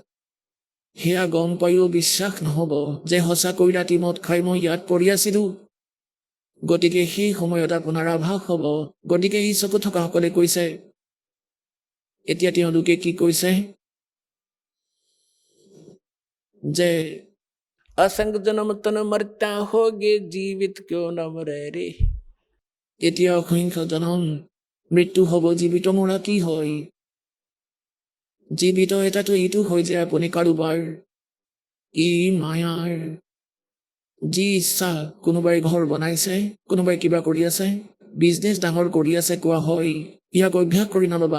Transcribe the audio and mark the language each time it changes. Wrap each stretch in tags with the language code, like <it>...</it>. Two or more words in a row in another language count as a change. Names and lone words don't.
<as>সেয়া গম পায়ো বিশ্বাস নহ'ব যে সঁচাকৈ ৰাতি মদ খাই মই ইয়াত পৰি আছিলো। গতিকে সেই সময়ত আপোনাৰ আভাস হ'ব। গতিকে এই চকু থকাসকলে কৈছে, এতিয়া তেওঁলোকে কি কৈছে যে</as> <hi>असंग जन्म तन मरता होगे जीवित क्यों न मरे रे।</hi> <as>এতিয়া অসংখ্য জনম মৃত্যু হ'ব, জীৱিত মৰা কি হয়? জীৱিত এটাতো এইটো হয় যে আপুনি কাৰোবাৰ ই মায়াৰ যি ইচ্ছা, কোনোবাই ঘৰ বনাইছে, কোনোবাই কিবা কৰি আছে, বিজনেছ ডাঙৰ কৰি আছে, কোৱা হয় ইয়াক অভ্যাস কৰি নল'বা।</as>